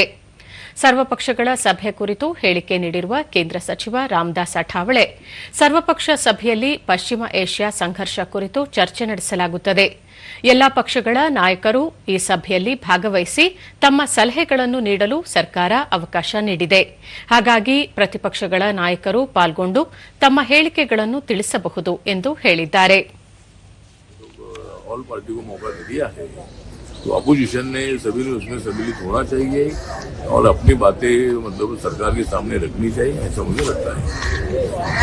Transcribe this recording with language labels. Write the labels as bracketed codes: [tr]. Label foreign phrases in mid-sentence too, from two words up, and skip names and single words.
[kn] ಸರ್ವಪಕ್ಷಗಳ ಸಭೆ ಕುರಿತು ಹೇಳಿಕೆ ನೀಡಿರುವ ಕೇಂದ್ರ ಸಚಿವ ರಾಮದಾಸ್ ಅಠಾವಳೆ, ಸರ್ವಪಕ್ಷ ಸಭೆಯಲ್ಲಿ ಪಶ್ಚಿಮ ಏಷ್ಯಾ ಸಂಘರ್ಷ ಕುರಿತು ಚರ್ಚೆ ನಡೆಸಲಾಗುತ್ತದೆ. ಎಲ್ಲಾ ಪಕ್ಷಗಳ ನಾಯಕರು ಈ ಸಭೆಯಲ್ಲಿ ಭಾಗವಹಿಸಿ ತಮ್ಮ ಸಲಹೆಗಳನ್ನು ನೀಡಲು ಸರ್ಕಾರ ಅವಕಾಶ ನೀಡಿದೆ. ಹಾಗಾಗಿ ಪ್ರತಿಪಕ್ಷಗಳ ನಾಯಕರು ಪಾಲ್ಗೊಂಡು ತಮ್ಮ ಹೇಳಿಕೆಗಳನ್ನು ತಿಳಿಸಬಹುದು ಎಂದು ಹೇಳಿದ್ದಾರೆ. [hi] तो अपोजिशन ने सभी ने उसमें सम्मिलित होना चाहिए और अपनी बातें मतलब सरकार के सामने रखनी चाहिए, ऐसा मुझे लगता है.